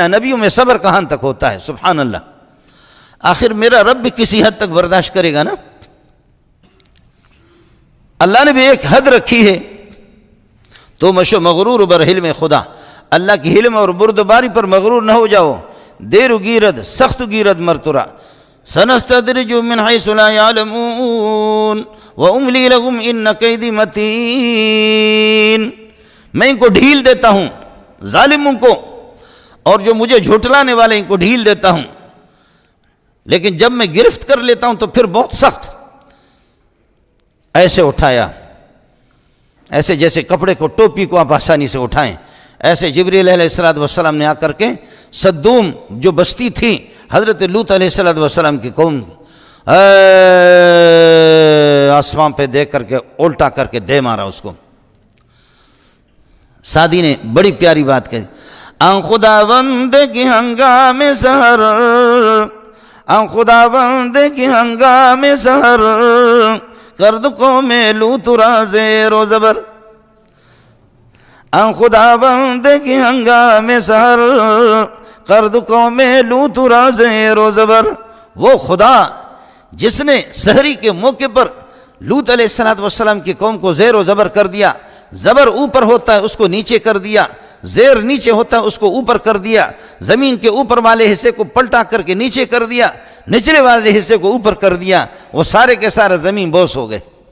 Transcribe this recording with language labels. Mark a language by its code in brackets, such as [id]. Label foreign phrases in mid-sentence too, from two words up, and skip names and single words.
[ur] نبیوں میں صبر کہاں تک ہوتا ہے، سبحان اللہ. آخر میرا رب بھی کسی حد تک برداشت کرے گا نا. اللہ نے بھی ایک حد رکھی ہے. [fa] تو مشو مغرور بر حلم خدا، [ur] اللہ کی حلم اور بردباری پر مغرور نہ ہو جاؤ. [fa] دیر و گیرد سخت گیرد مرترا، [ar] سنستدرجهم من حيث لا يعلمون واملی لهم ان کیدی متین. [ur] میں ان کو ڈھیل دیتا ہوں، ظالموں کو، اور جو مجھے جھٹلانے والے ان کو ڈھیل دیتا ہوں، لیکن جب میں گرفت کر لیتا ہوں تو پھر بہت سخت. ایسے اٹھایا ایسے جیسے کپڑے کو، ٹوپی کو آپ آسانی سے اٹھائیں، ایسے جبریل علیہ السلام نے آ کر کے صدوم جو بستی تھی حضرت لوط علیہ السلام کی قوم، آسمان پہ دیکھ کر کے الٹا کر کے دے مارا اس کو۔ سعدی نے بڑی پیاری بات کہی، [fa] آن خدا بند کی ہنگام سحر، آن خدا بند کی ہنگام سحر، کرد قوم لوط را زیر و زبر، آن خدا بند کی ہنگام سحر، کرد قوم لوط را زیر و زبر۔ [ur] وہ خدا جس نے سحری کے موقع پر لوط علیہ السلام کی قوم کو زیر و زبر کر دیا، زبر اوپر ہوتا ہے اس کو نیچے کر دیا، زیر نیچے ہوتا ہے اس کو اوپر کر دیا، زمین کے اوپر والے حصے کو پلٹا کر کے نیچے کر دیا، نچلے والے حصے کو اوپر کر دیا، وہ سارے کے سارے زمین بوس ہو گئے۔